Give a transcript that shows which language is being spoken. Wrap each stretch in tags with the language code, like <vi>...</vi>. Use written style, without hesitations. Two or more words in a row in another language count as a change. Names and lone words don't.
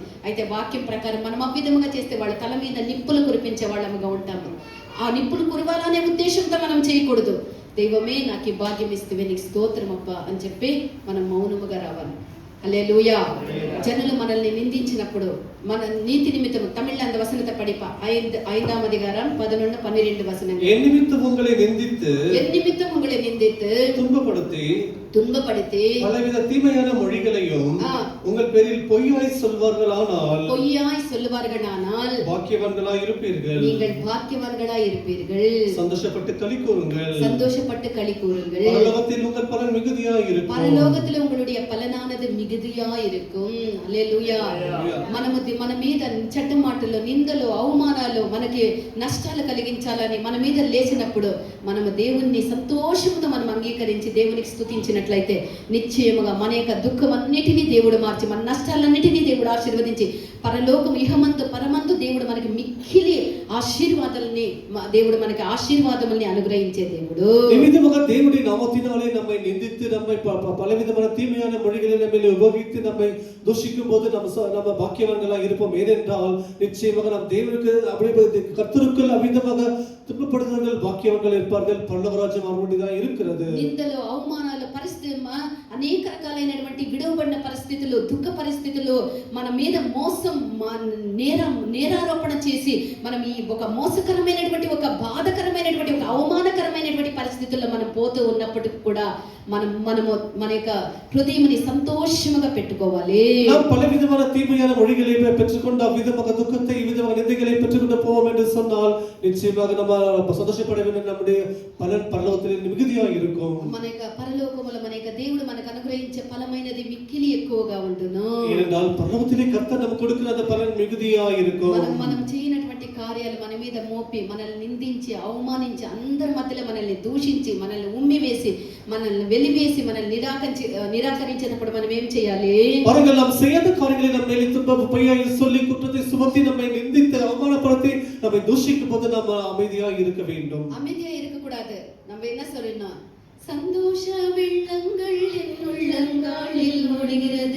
<te>అయితే వాక్యం ప్రకారం మనం అవ్విధముగా చేస్తే వాళ్ళ తల మీద నిప్పులు కురిపించే వాళ్ళముగా ఉంటాము. ఆ నిప్పులు కురవాలనే ఉద్దేశంతో మనం చేయకూడదు. దైవమే నాకు ఈ భాగ్యం ఇస్తే నీకు స్తోత్రం అబ్బా అని చెప్పి మనం మౌనముగా రావాలి. హల్లెలూయా. జనులు మనల్ని నిందించినప్పుడు మన నీతి నిమిత్తం</te> <ta>தமிழ்ல அந்த வசனத்தை படிப்பா 5ஆம் அதிகாரம் 11-12 வசனங்கள். என் நிமித்தம் உங்களை நிந்தித்து துன்பப்படுத்தி பலவித தீமையான மொழிகளையும் உங்கள் பேரில் பொய்யாய் சொல்வார்களானால் பாக்கியவான்களாய் இருப்பீர்கள். நீங்கள் பாக்கியவான்களாய் இருப்பீர்கள். சந்தோஷப்பட்டு களி கூறுங்கள். பரலோகத்தில் உங்கள் பலன் மிகுதியாய் இருக்கும். பரலோகத்தில் உங்களுடைய பலனானது மிகுதியாய் இருக்கும்.</ta> <te>హల్లెలూయా. మన మీద చెడ్డమాటలు, నిందలు, అవమానాలు, మనకి నష్టాలు కలిగించాలని మన మీద లేచినప్పుడు మనము దేవుణ్ణి సంతోషంతో మనం అంగీకరించి దేవునికి స్తుతించినట్లయితే నిశ్చయముగా మన యొక్క దుఃఖం అన్నిటినీ దేవుడు మార్చి, మన నష్టాలన్నిటినీ దేవుడు ఆశీర్వదించి, పరలోకం ఇహమంతు పరమంతు దేవుడు మనకి మిక్కిలి ఆశీర్వాదాలని దేవుడు మనకి ఆశీర్వాదముల్ని అనుగ్రహించే దేవుడు.</te> <ta>நிமித்தமாக தேவனுடைய நாமத்தினாலே நம்மை நிந்தித்து நம்மை பலவிதமான தீமையான மொழிகளை நம்மை உபயோகித்து நம்மை தூஷிக்கும் போது நம்ம பாக்கியவான்களாக இருப்போம். ஏனென்றால் நிச்சயமாக நம் தேவனுக்கு அப்படியே கர்த்தருக்குள் அமிதமாக துன்பப்படுகிறவர்கள் பாக்கியவான்கள் இருப்பார்கள். பரலோக ராஜ்யம் அவர்களுடையதாக இருக்கிறது.</ta> <te>నిందలు, అవమానాలు, పరిస్థితి, అనేక రకాలైనటువంటి విడవబడిన పరిస్థితులు, దుఃఖ పరిస్థితులు, మన మీద మోసం, నేరారోపణ చేసి మనం ఈ ఒక మోసకరమైనటువంటి, ఒక బాధకరమైనటువంటి, ఒక అవమానకరమైనటువంటి పరిస్థితుల్లో మనం పోతూ ఉన్నప్పటికీ కూడా మనము మన యొక్క హృదయాన్ని సంతోషముగా పెట్టుకోవాలి.</te> <ta>நாம் பல விதமான தீமையான மொழிகளை பெற்றுக்கொண்டு அவ்விதமாக துக்கத்தை இவ்விதமாக நிந்தைகளை பெற்றுக்கொண்டு போவோம் என்று சொன்னால் நிச்சயமாக நம்ம சந்தோஷப்பட வேண்டும். நம்முடைய பலன் பரலோகத்தில் மிகுதியாக இருக்கும்.</ta> <te>మన యొక్క పరలోకములో మన యొక్క దేవుడు మనకు అనుగ్రహించే ఫలమైనది మిక్కిలి ఎక్కువగా ఉండును.</te> <ta>ஏனென்றால் பரலோகத்திலே கர்த்தர் நமக்கு கொடுக்கிற அந்த பலன் மிகுதியாக இருக்கும்.</ta> <te>మనం చేయనటువంటి కార్యాలు మన మీద మోపి, మనల్ని నిందించి, అవమానించి, అందరి మధ్యలో మనల్ని దూషించి, మనల్ని ఉమ్మివేసి, మనల్ని వెలివేసి, మనల్ని నిరాకరించినప్పుడు మనం ఏం చేయాలి?</te> <ta>பாருங்கள், நாம் செய்யாத காரியங்களை நம்ம மேல் துன்பம் பொய்யாய் சொல்லி குற்றத்தை சுமத்தி நம்மை நிந்தித்து அவமானப்படுத்தி நம்மை தூஷிக்கும் போது நாம் அமைதியாக இருக்க வேண்டும். அமைதியா இருக்க கூடாது. நம்ம என்ன சொல்லணும்? சந்தோஷ வெள்ளங்கள் என் உள்ளங்காலில் ஓடுகிறது,</ta>